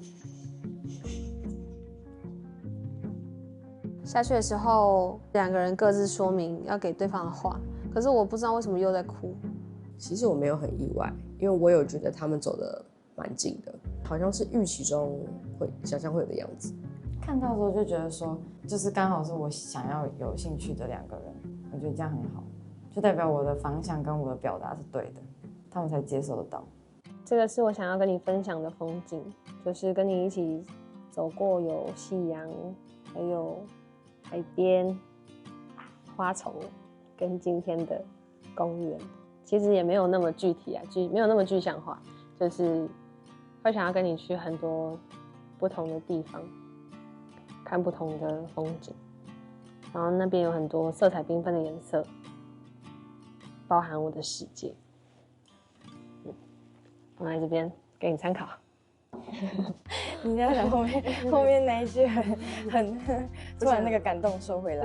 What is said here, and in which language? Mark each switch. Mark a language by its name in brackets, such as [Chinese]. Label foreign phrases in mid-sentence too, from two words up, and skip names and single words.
[Chinese] 下去的時候，2個人各自說明要給對方的話，可是我不知道為什麼又在哭。其實我沒有很意外，因為我有覺得他們走得蠻近的，好像是預期中會想象會有的樣子。看到的時候就覺得說，就是剛好是我想要有興趣的2個人，我覺得這樣很好，就代表我的方向跟我的表達是對的，他們才接受得到。這個是我想要跟你分享的風景，就是跟你一起走過有夕陽，還有海邊、花叢，跟今天的公園。其實也沒有那麼具體啊，沒有那麼具象化，就是會想要跟你去很多不同的地方，看不同的風景，然後那邊有很多色彩繽紛的顏色，包含我的世界。我來這邊給你參考。你要講後面那一句很突然那個感動收回来，